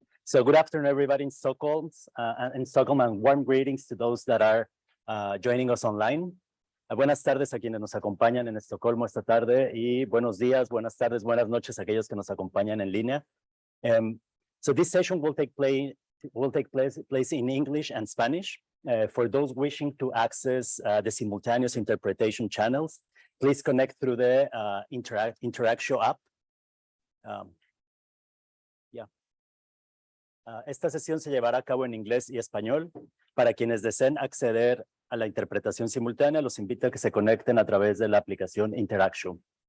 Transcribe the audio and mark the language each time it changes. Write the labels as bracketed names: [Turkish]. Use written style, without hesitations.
[English] So good afternoon, everybody in Stockholm, and warm greetings to those that are joining us online. [Spanish] Buenas tardes a quienes nos acompañan en Estocolmo esta tarde y buenos días, buenas tardes, buenas noches a aquellos que nos acompañan en línea. [English] So this session will take place in English and Spanish. For those wishing to access the simultaneous interpretation channels, please connect through the Interaction app. [Spanish] Esta sesión se llevará a cabo en inglés y español. Para quienes deseen acceder a la interpretación simultánea, los invito a que se conecten a través de la aplicación Interaction.